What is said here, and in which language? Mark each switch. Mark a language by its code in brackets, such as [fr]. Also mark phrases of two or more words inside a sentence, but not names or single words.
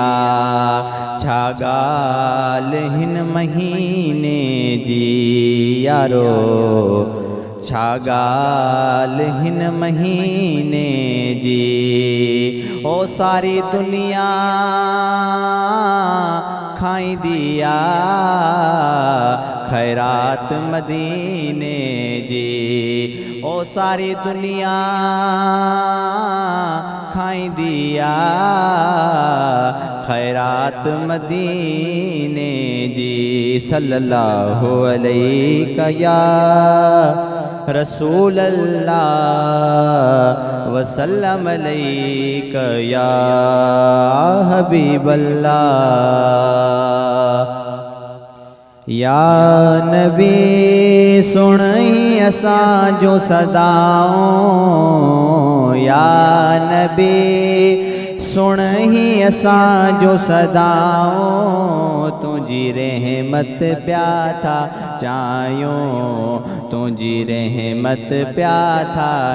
[sd] छा ॻाल्हि हिन महीने जी यारो, छा ॻाल्हि हिन महीने जी ओ सारी दुनिया खाईंदी आहे खैरात मदीने जी ओ सारी दुनिया खाईंदी आहे खैरात मदीने जी [ar] صلى الله عليه يا رسول الله وسلم عليك يا حبيب [sd] अल्लाह [ar] يا نبي [sd] सुनई असांजो सदाऊं [ar] يا نبي [sd] सुनई असांजो सदाऊं तुंहिंजी रहमत पिया था चाहियूं तुंहिंजी रहमत पिया था